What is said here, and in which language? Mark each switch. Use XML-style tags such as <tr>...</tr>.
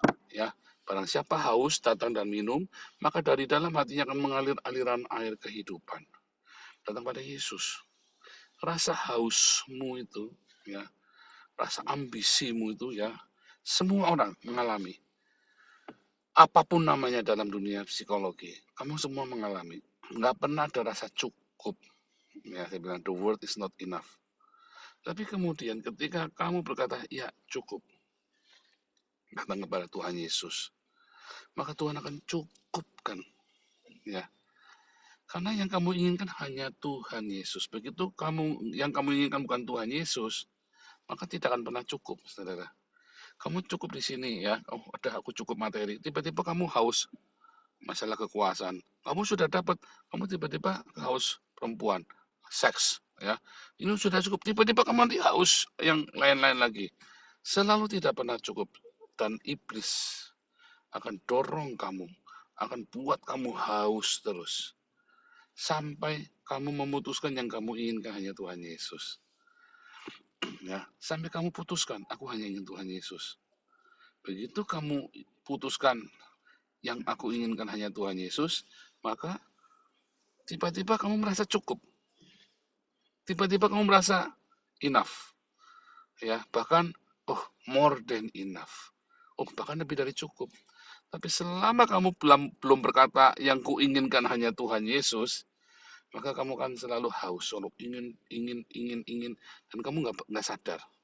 <id>Ya, barang siapa haus datang dan minum, maka dari dalam hatinya akan mengalir aliran air kehidupan. Datang pada Yesus. Rasa hausmu itu, ya, rasa ambisimu itu, ya, semua orang mengalami. Apapun namanya dalam dunia psikologi, kamu semua mengalami. Nggak pernah ada rasa cukup. Ya, saya bilang</id> <en>the word is not enough.</en> <id>Tapi kemudian ketika kamu berkata, ya cukup, datang kepada Tuhan Yesus, maka Tuhan akan cukupkan, ya. Karena yang kamu inginkan hanya Tuhan Yesus. Begitu yang kamu inginkan bukan Tuhan Yesus, maka tidak akan pernah cukup, saudara. Kamu cukup di sini ya, aku cukup materi. Tiba-tiba kamu haus masalah kekuasaan. Kamu sudah dapat, kamu tiba-tiba haus perempuan, seks, ya. Ini sudah cukup. Tiba-tiba kamu nanti haus yang lain-lain lagi. Selalu tidak pernah cukup, dan iblis akan dorong kamu, akan buat kamu haus terus. Sampai kamu memutuskan yang kamu inginkan hanya Tuhan Yesus. Ya, sampai kamu putuskan, aku hanya ingin Tuhan Yesus. Begitu kamu putuskan yang aku inginkan hanya Tuhan Yesus, maka tiba-tiba kamu merasa cukup. Tiba-tiba kamu merasa enough. Ya, bahkan</id> <en>more than enough.</en> <id>Bahkan lebih dari cukup. Tapi selama kamu belum berkata yang kuinginkan hanya Tuhan Yesus, maka kamu kan selalu haus, selalu ingin, dan kamu nggak sadar.</id>